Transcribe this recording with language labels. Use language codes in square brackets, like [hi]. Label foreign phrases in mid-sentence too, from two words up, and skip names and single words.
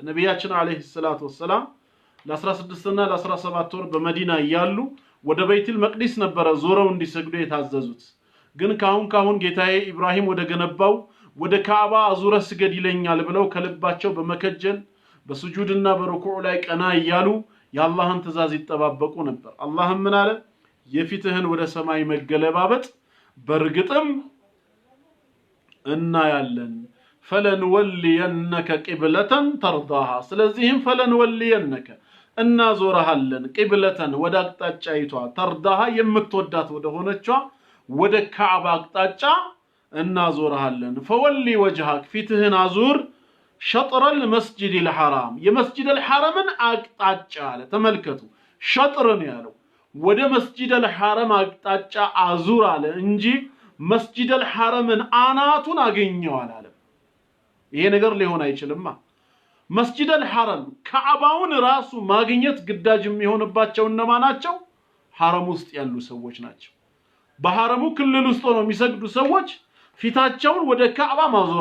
[am] ነብያችን [ar] عليه الصلاة والسلام [am] ለ16 እና ለ17 ወር በመዲና ያሉ ወደ ቤተል መቅዲስ ነበር ዞረው እንዲሰግዱ የታዘዙት ግን ካሁን ጌታዬ ኢብራሂም ወደ ገነባው ወደ ካዕባ አዙረ ስገድ ይለኛል ብለው ከልባቸው በመከጀል በሱጁድና በሩኩዕ ላይ ቀና ይያሉ የአላህን ትእዛዝ ይተባበቁ ነበር አላህም ምን አለ የፊትህን ወደ ሰማይ መገለባበጥ በርግጥም እናያለን [ar] فلنولينك قبلة ترضاها [am] ስለዚህም فلنولينك እናዞርሃለን ቂብለተን ወደ አቅጣጫ አይቷ ተርዳሃ የምትወዳት ወደ ሆነችዋ ወደ ካዕባ አቅጣጫ እናዞርሃለን [ar] فولي وجهك [am] ፊትህን አዙር [ar] شطر المسجد الحرام [am] የመስጂድ الحرمን አቅጣጫ አለ ተመልከቱ ሸጥርን ያለው ወደ መስጂድ الحرم አቅጣጫ አዙር አለ እንጂ መስጂድ الحرمን አናቱን አገኘው አላለ ይሄ ነገር ሊሆን አይችልም መስጂድ الحرم ካዕባውን ራሱ ማግኘት ግዳጅ የሚሆንባቸው እነማናቸው ሐረም ውስጥ ያሉ ሰዎች ናቸው በሐረሙ ክልል ውስጥ ነው የሚሰግዱ ሰዎች ፊታቸውን ወደ ካዕባ ማዞር